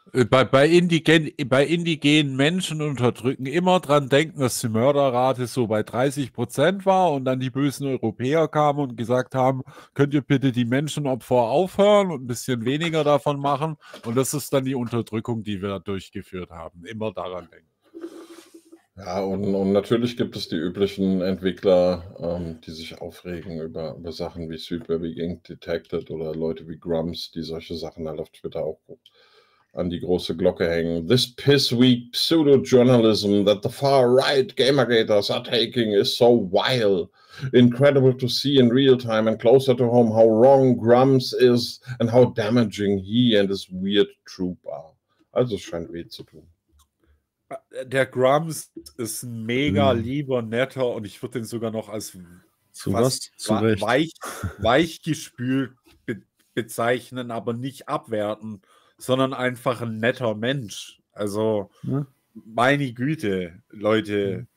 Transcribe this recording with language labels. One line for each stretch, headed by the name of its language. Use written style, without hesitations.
German: Bei indigenen Menschen unterdrücken, immer dran denken, dass die Mörderrate so bei 30% war und dann die bösen Europäer kamen und gesagt haben, könnt ihr bitte die Menschenopfer aufhören und ein bisschen weniger davon machen, und das ist dann die Unterdrückung, die wir da durchgeführt haben, immer daran denken. Ja, und natürlich gibt es die üblichen Entwickler, die sich aufregen über Sachen wie Superbig Inc. Detected oder Leute wie Grumps, die solche Sachen halt auf Twitter auch an die große Glocke hängen.
English: This piss-weak pseudo-journalism that the far-right Gamergators are taking is so vile. Incredible to see in real time and closer to home how wrong Grumps is and how damaging he and his weird troop are.
German: Also es scheint weh zu tun. Der Grumps ist mega lieber, netter, und ich würde den sogar noch als weichgespült bezeichnen, aber nicht abwerten, sondern einfach ein netter Mensch. Also, ja, meine Güte, Leute.